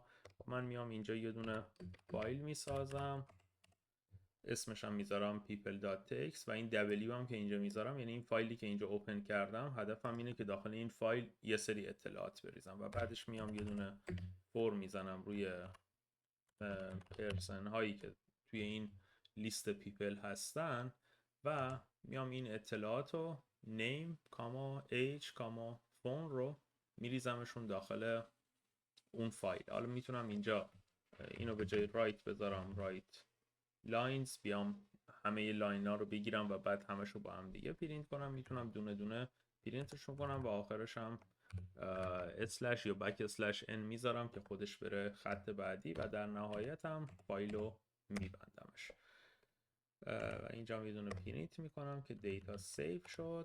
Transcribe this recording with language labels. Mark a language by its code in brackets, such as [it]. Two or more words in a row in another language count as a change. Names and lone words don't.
[fa] من میام اینجا یه دونه فایل میسازم، اسمش هم میذارم people.txt و این w هم که اینجا میذارم یعنی این فایلی که اینجا اوپن کردم، هدفم اینه که داخل این فایل یه سری اطلاعات بریزم و بعدش میام یه دونه فرم میزنم روی پرسن هایی که توی این لیست پیپل هستن و میام این اطلاعات رو [en] name, age, phone [fa] رو میریزمشون داخل اون فایل. حالا میتونم اینجا اینو به جای write بذارم [en] write lines، [fa] بیام همه لاین ها رو بگیرم و بعد همش رو با هم دیگه پرینت کنم. میتونم دونه دونه پرینتش میکنم و آخرش هم اسلش یا [en] back slash n [fa] میذارم که خودش بره خط بعدی و در نهایت هم فایلو میبندمش و اینجا یه دونه پرینت میکنم که [en] data save [fa] شد.